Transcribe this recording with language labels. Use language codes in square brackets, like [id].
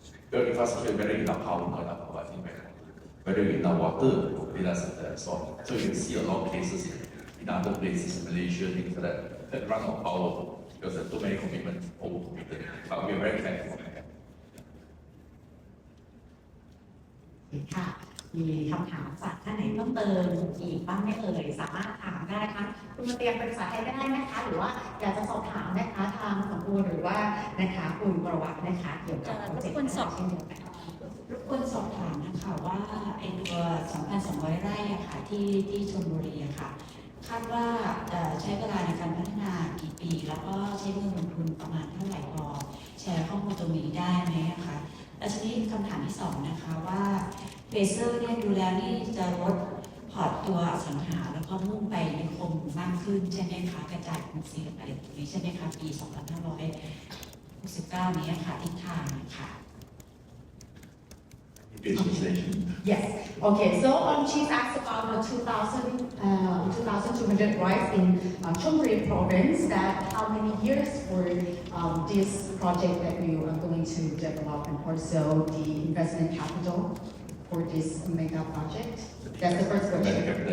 [en] The infrastructure, whether in our power or not enough power, I think whether in our water or data center and so on. So you can see a lot of cases in other places, Malaysia, things like that run out of power because there's so many commitments, over-committed. But we are very careful. [th] ค่ะมีคำถามจากท่านไหนเพิ่มเติมอีกบ้างไหมเอ่ยสามารถถามได้นะคะคุณมาเตรียมเป็นภาษาไทยก็ได้นะคะหรือว่าอยากจะสอบถามนะคะทางสมบูรณ์หรือว่านะคะคุณประวัตินะคะเกี่ยวกับโปรเจกต์เช่นเดียวกัน รบกวนสอบถามนะคะว่าไอ้ตัว 2,200 ไร่อะค่ะที่ชลบุรีอะค่ะคาดว่าใช้เวลาในการพัฒนากี่ปีแล้วก็ใช้เงินลงทุนประมาณเท่าไหร่พอแชร์ข้อมูลตรงนี้ได้ไหมคะและทีนี้คำถามที่2นะคะว่าเฟเซอร์เนี่ยดูแล้วนี่จะลดพอร์ตตัวอสังหาแล้วก็มุ่งไปนิคมมากขึ้นใช่ไหมคะกระจายกลุ่มเสี่ยงอะไรตรงนี้ใช่ไหมคะปี 2569 นี้ค่ะทิศทางค่ะ [en] Yes. Okay. So she's asked about the 2,200 rights in Chonburi province. That how many years for this project that we are going to develop, and also the investment capital for this mega project. That's the first question.